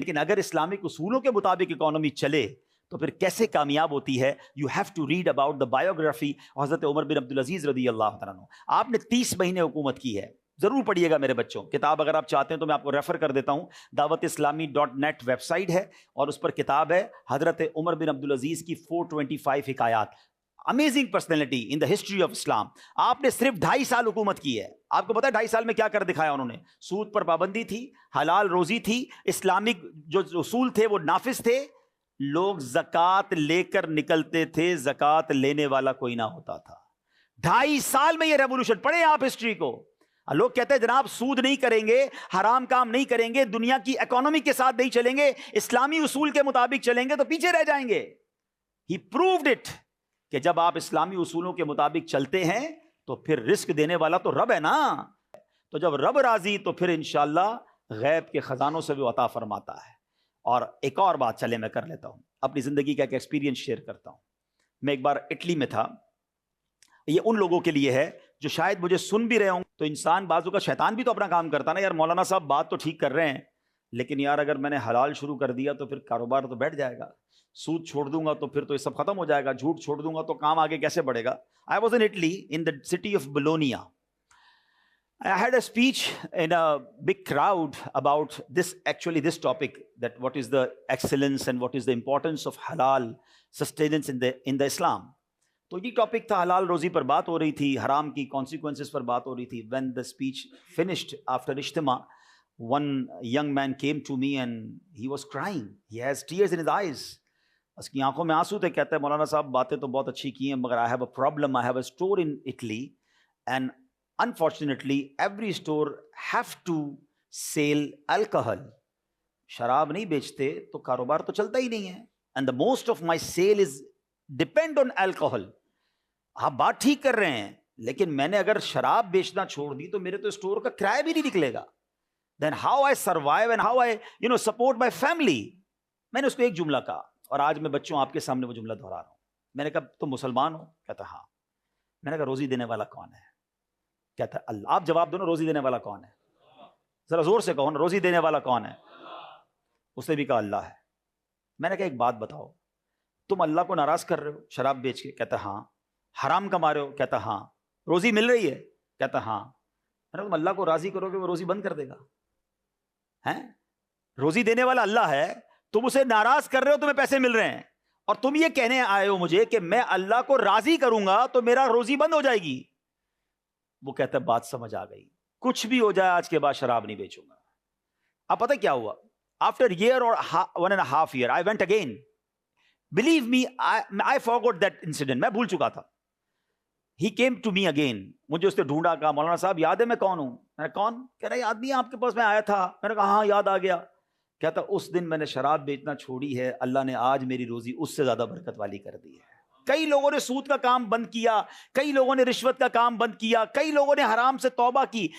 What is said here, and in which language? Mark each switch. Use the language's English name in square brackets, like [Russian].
[Urdu] لیکن اگر اسلامک اصولوں کے مطابق اکانومی چلے تو پھر کیسے کامیاب ہوتی ہے؟ [English] you have to read about the biography [Urdu] حضرت عمر بن عبدالعزیز رضی اللہ عنہ. آپ نے 30 مہینے حکومت کی ہے, ضرور پڑھیے گا میرے بچوں. کتاب اگر آپ چاہتے ہیں تو میں آپ کو ریفر کر دیتا ہوں. dawat-islami.net ویب سائٹ ہے اور اس پر کتاب ہے حضرت عمر بن عبدالعزیز کی 425 حکایات. [English] Amazing personality in the history of Islam. [Urdu] آپ نے صرف 2.5 سال حکومت کی ہے. آپ کو پتا ہے 2.5 سال میں کیا کر دکھایا انہوں نے؟ سود پر پابندی تھی, حلال روزی تھی, اسلامک جو اصول تھے وہ نافذ تھے, لوگ زکوٰۃ لے کر نکلتے تھے, زکوٰۃ لینے والا کوئی نہ ہوتا تھا. 2.5 سال میں یہ ریولوشن. پڑھیں آپ ہسٹری کو. لوگ کہتے ہیں جناب سود نہیں کریں گے, حرام کام نہیں کریں گے, دنیا کی اکانومی کے ساتھ نہیں چلیں گے, اسلامی اصول کے مطابق چلیں گے تو پیچھے رہ جائیں گے. [English] he proved it [Urdu] کہ جب آپ اسلامی اصولوں کے مطابق چلتے ہیں تو پھر رزق دینے والا تو رب ہے نا. تو جب رب راضی تو پھر انشاءاللہ غیب کے خزانوں سے بھی عطا فرماتا ہے. اور ایک اور بات چلے میں کر لیتا ہوں, اپنی زندگی کا ایک ایکسپیرینس شیئر کرتا ہوں. میں ایک بار اٹلی میں تھا. یہ ان لوگوں کے لیے ہے جو شاید مجھے سن بھی رہے ہوں. تو انسان بازو کا شیطان بھی تو اپنا کام کرتا نا, یار مولانا صاحب بات تو ٹھیک کر رہے ہیں لیکن یار اگر میں نے حلال شروع کر دیا تو پھر کاروبار تو بیٹھ جائے گا, سود چھوڑ دوں گا تو پھر تو یہ سب ختم ہو جائے گا, جھوٹ چھوڑ دوں گا تو کام آگے کیسے بڑھے گا. [English] I was in Italy in the city of Bologna. I had a speech in a big crowd about this topic, that what is the excellence and what is the importance of halal sustenance in the Islam. [Urdu] تو یہ topic تھا, حلال روزی پر بات ہو رہی تھی, حرام کی کانسیکوینسز پر بات ہو رہی تھی. [English] When the speech finished after اجتماع, one young man came to me and he was crying. He has tears in his eyes. [Urdu] اس کی آنکھوں میں آنسو تھے. کہتے ہیں مولانا صاحب باتیں تو بہت اچھی کی ہیں مگر [English] I have a problem. I have a store in Italy and unfortunately every store have to sell alcohol. [Urdu] شراب نہیں بیچتے تو کاروبار تو چلتا ہی نہیں ہے. [English] And the most of my sale is depend on alcohol. [Urdu] آپ بات ٹھیک کر رہے ہیں لیکن میں نے اگر شراب بیچنا چھوڑ دی تو میرے تو اسٹور کا کرایہ بھی نہیں نکلے گا. [English] Then how I survive and how I support my family. [Urdu] میں نے اس کو ایک جملہ کہا اور آج میں بچوں آپ کے سامنے وہ جملہ دہرا رہا ہوں. میں نے کہا تم مسلمان ہو؟ کہتا ہاں. میں نے کہا روزی دینے والا کون ہے؟ کہتا اللہ. آپ جواب دو نا, روزی دینے والا کون ہے؟ ذرا زور سے کہو نا, روزی دینے والا کون ہے؟ اس نے بھی کہا اللہ ہے. میں نے کہا ایک بات بتاؤ, تم اللہ کو ناراض کر رہے ہو شراب بیچ کے؟ کہتا ہاں. حرام کما رہے ہو؟ کہتا ہاں. روزی مل رہی ہے؟ کہتا ہاں. میں نے تم اللہ کو راضی کرو گے وہ روزی بند کر دے گا؟ ہیں, روزی دینے والا اللہ ہے, تم اسے ناراض کر رہے ہو, تمہیں پیسے مل رہے ہیں اور تم یہ کہنے آئے ہو مجھے کہ میں اللہ کو راضی کروں گا تو میرا روزی بند ہو جائے گی. وہ کہتا ہے بات سمجھ آ گئی, کچھ بھی ہو جائے آج کے بعد شراب نہیں بیچوں گا. اب پتہ کیا ہوا؟ [English] After year or 1.5 years I went again. Believe me, I forgot that incident. [Urdu] میں بھول چکا تھا. [English] He came to me again. [Urdu] مجھے اس نے ڈھونڈا, کہا مولانا صاحب یاد ہے میں کون ہوں؟ میں نے کون؟ کہہ رہا یاد نہیں آپ کے پاس میں آیا تھا. میں نے کہا ہاں یاد آ گیا. کہتا اس دن میں نے شراب بیچنا چھوڑی ہے, اللہ نے آج میری روزی اس سے زیادہ برکت والی کر دی ہے. کئی لوگوں نے سود کا کام بند کیا, کئی لوگوں نے رشوت کا کام بند کیا, کئی لوگوں نے حرام سے توبہ کی.